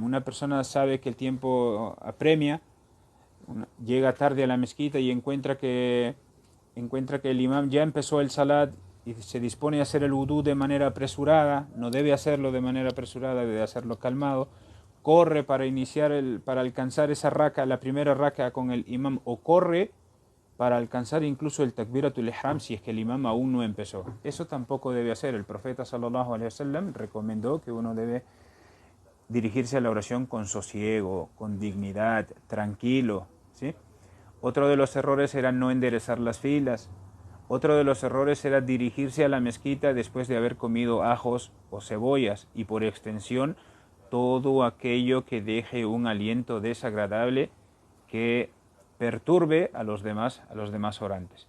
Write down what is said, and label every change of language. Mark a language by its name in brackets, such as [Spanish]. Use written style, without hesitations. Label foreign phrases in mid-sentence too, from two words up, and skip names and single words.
[Spanish] Una persona sabe que el tiempo apremia, llega tarde a la mezquita y encuentra que el imam ya empezó el salat y se dispone a hacer el wudú de manera apresurada. No debe hacerlo de manera apresurada, debe hacerlo calmado. Corre para alcanzar esa raka, la primera raka con el imam, o corre para alcanzar incluso el [Arabic] تكبيرة الإحرام [Spanish] si es que el imam aún no empezó. Eso tampoco debe hacer. El profeta [Arabic] صلى الله عليه وسلم [Spanish] recomendó que uno debe dirigirse a la oración con sosiego, con dignidad, tranquilo, ¿sí? Otro de los errores era no enderezar las filas. Otro de los errores era dirigirse a la mezquita después de haber comido ajos o cebollas y por extensión todo aquello que deje un aliento desagradable que perturbe a los demás orantes.